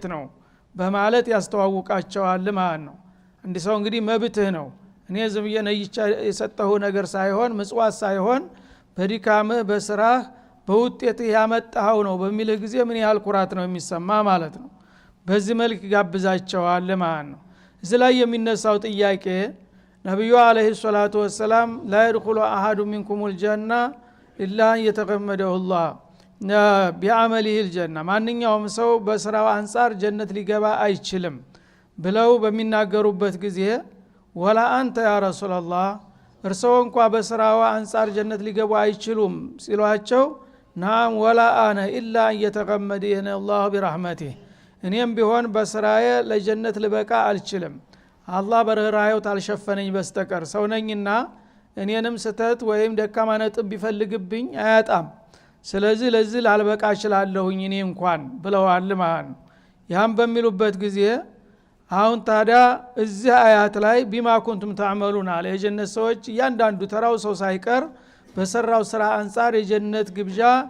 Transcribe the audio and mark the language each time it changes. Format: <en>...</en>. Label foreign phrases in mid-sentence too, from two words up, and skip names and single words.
<am>ነው በማለት ያስተዋውቃቸዋል ማለት ነው። እንዲ ሰው እንግዲህ መብትህ ነው እኔ ዝም የነይቻ የሰጠሁ ነገር ሳይሆን ምጽዋት ሳይሆን በድካምህ በስራህ በውጤት ያመጣው ነው በሚል ጊዜ ምን ያህል ኩራት ነው የሚሰማ ማለት ነው። በዚህ መልክ ጋብዛቸዋል ማለት ነው። እዚህ ላይ የሚነሳው ጥያቄ ነብዩ</am> <ar>عليه الصلاة وسلم لا يدخل احد منكم الجنه الا ان يتغمده الله بعمله الجنه</ar> <am>ማንኛውም ሰው በስራው አንፃር ጀነት ሊገባ አይችልም ብለው በሚናገሩበት ጊዜ</am> <ar>ولا أنت يا رسول الله</ar> <am>እርሶ እንኳን በስራው አንፃር ጀነት ሊገቡ አይችሉም ሲሏቸው</am> <ar>نعم ولا أنا إلا ان يتغمدني الله برحمته</ar> <am>እኔም ቢሆን በስራዬ ለጀነት ልበቃ አልችልም አላህ በርህራሄው ታልሸፈነኝ በስተቀር ሰው ነኝና እኔንም ስተት ወይም ደካማ ነጥብ ቢፈልግብኝ አያጣም። ስለዚህ ለዚህ ላልበቃ እችላለሁኝ እኔ እንኳን ብለዋል ማለት ነው። ያን በሚሉበት ጊዜ አሁን ታዲያ እዚህ አያት ላይ</am> <ar>بما كنتم تعملون</ar> <am>አለ የጀነት ሰዎች እያንዳንዱ ተራው ሰው ሳይቀር በሰራው ስራ አንፃር የጀነት ግብዣ</am>